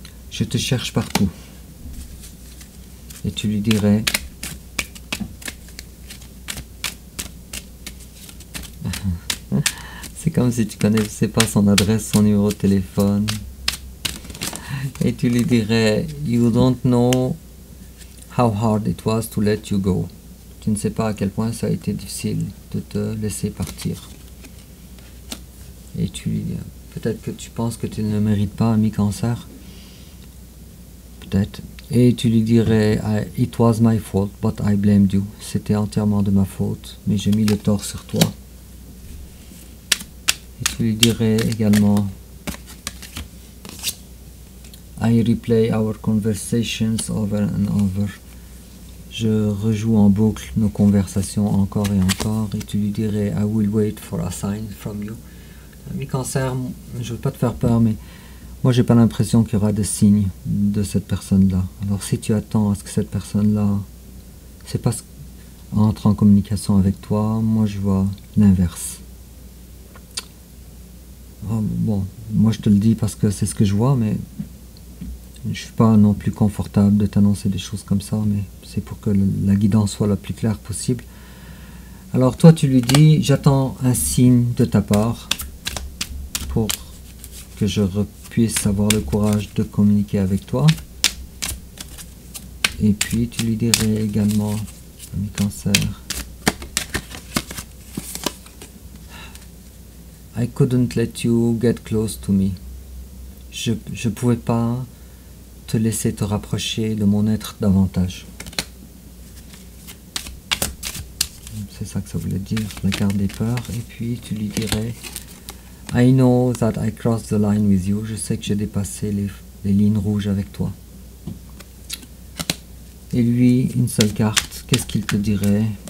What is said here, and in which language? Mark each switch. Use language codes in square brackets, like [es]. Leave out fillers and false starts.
[fr] Je te cherche partout. Et tu lui dirais: c'est comme si tu connaissais pas son adresse, son numéro de téléphone. Et tu lui dirais: [en] You don't know how hard it was to let you go. [fr] Tu ne sais pas à quel point ça a été difficile de te laisser partir. Et tu lui dis: peut-être que tu penses que tu ne le mérites pas, ami Cancer. Peut-être. Et tu lui dirais: [en] It was my fault, but I blamed you. [fr] C'était entièrement de ma faute, mais j'ai mis le tort sur toi. Et tu lui dirais également: [en] I replay our conversations over and over. [fr] Je rejoue en boucle nos conversations encore et encore. Et tu lui dirais: [en] I will wait for a sign from you. [fr] Ami Cancer, je ne veux pas te faire peur, mais moi j'ai pas l'impression qu'il y aura de signes de cette personne-là. Alors si tu attends à ce que cette personne-là entre en communication avec toi, moi je vois l'inverse. Bon, moi je te le dis parce que c'est ce que je vois, mais je suis pas non plus confortable de t'annoncer des choses comme ça, mais c'est pour que la guidance soit la plus claire possible. Alors toi tu lui dis: j'attends un signe de ta part pour que je puisse avoir le courage de communiquer avec toi. Et puis tu lui dirais également, ami Cancer: [en] I couldn't let you get close to me. [fr] Je pouvais pas te laisser te rapprocher de mon être davantage. C'est ça que ça voulait dire, la carte des peurs. Et puis tu lui dirais: [en] I know that I crossed the line with you. [fr] Je sais que j'ai dépassé les lignes rouges avec toi. Et lui, une seule carte, qu'est-ce qu'il te dirait?